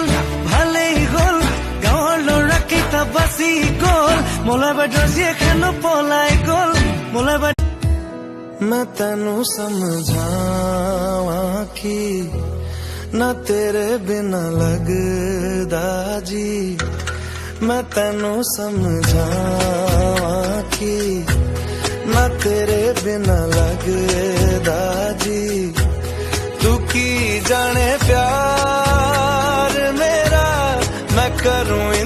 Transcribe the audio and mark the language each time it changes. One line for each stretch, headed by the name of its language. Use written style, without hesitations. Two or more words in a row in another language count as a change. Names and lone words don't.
Assamese: ভালেই হল গাঁৱৰ ল'ৰাকেইটা বাচি গ'ল মলাই বাইদেউ জীয়েখানো পলাই গ'ল মলাই বাইদেউ
Punjabi: ਮੈਂ ਤੈਨੂੰ ਸਮਝਾਵਾਂ ਕਿ ਨਾ ਤੇਰੇ ਬਿਨਾ ਲਗਦਾ ਜੀ ਮੈਂ ਤੈਨੂੰ ਸਮਝਾਵਾਂ ਕਿ ਨਾ ਤੇਰੇ ਬਿਨਾ ਲਗਦਾ ਜੀ ਤੂੰ ਕੀ ਜਾਣੇ ਪਿਆਰ ਮੇਰਾ ਮੈਂ ਕਰਾਂ